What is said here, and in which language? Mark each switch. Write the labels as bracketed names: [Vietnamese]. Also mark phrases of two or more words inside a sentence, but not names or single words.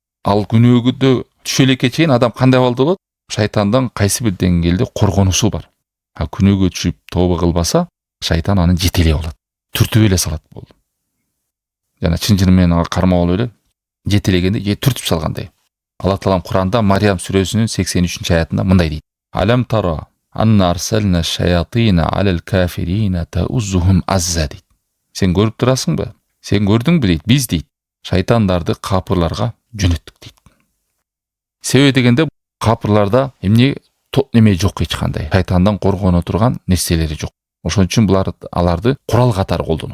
[Kyrgyz] Ал күнөөгөдө түшө элекке чейин адам кандай абалда болот? Шайтандан кайсы бир деңгээлде коргонусу бар. Күнөөгө түшүп тобо кылбаса, шайтан аны жетелеп алат. Түртүп эле салат болду. Жана чын менен ага кармап алып эле жетелегенде түртүп салгандай. Алла Таалам Кур'анда Мариям сүрөсүнүн 83-аятында мындай дейт. [Arabic] ألم تر أنا أرسلنا الشياطين على الكافرين تؤزهم أزا дейт. [Kyrgyz] Сен көрүп турасыңбы? Сен көрдүңбү дейт. Биз дейт, шайтандарды капырларга жөнөттүк дейт. Себеби дегенде капырларда эмне неме жок эч кандай. Шайтандан коргоно турган нерселери жок. Ошон үчүн аларды курал катары колдонот.